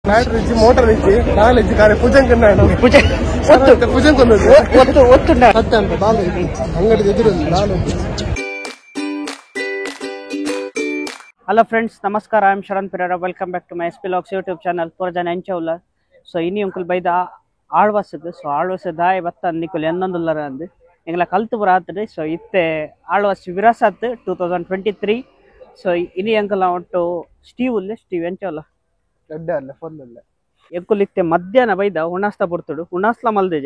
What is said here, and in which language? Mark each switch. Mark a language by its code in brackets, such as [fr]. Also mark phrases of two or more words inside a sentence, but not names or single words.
[tcy] ಬ್ಯಾಟ್ರಿ ಇಜ್ಜಿ ಮೋಟರ್ ಇಜ್ಜಿ ನಾಳೆ ಇಜ್ಜಿ ಕಾರ್ಯ ಪೂಜೆಂಗ್ ಪೂಜೆಂಗ್ ಅಂಗಡಿ ಎದುರು [en] Hello friends, ನಮಸ್ಕಾರ. I am ಶರಣ್ ಪಿರಾರ. Welcome back to my SP Vlogs YouTube channel. [tcy] ಪೂರ ಜನ ಎಂಚವುಲ್ಲ. ಸೊ ಇನಿ ಅಂಕುಲ್ ಬೈದ ಆಳ್ವಾಸದ್ದು. ಸೊ ಆಳ್ವಾಸದ ದಾಯ ಬತ್ತ ನಿಕುಲ್ ಎನ್ನೊಂದುಲ್ಲರ ಅಂದು ಎಂಗ್ಲ ಕಲ್ತು ಬರ ಆತದೆ. ಸೊ ಇತ್ತೆ ಆಳ್ವಾಸ್ ವಿರಾಸತ್ 2023. ಸೊ ಇನಿ ಅಂಕಲ್ ಒಟ್ಟು ಸ್ಟೀವ್ ಎಂಚವಲ್ಲ ಎಂಕುಲ್ ಇತ್ತೆ ಮಧ್ಯಾಹ್ನ ಬೈದ ಉಣಾಸ್ತ ಬರ್ತಡು ಉಣಾಸ್ಲ ಮಲ್ದೇಜ.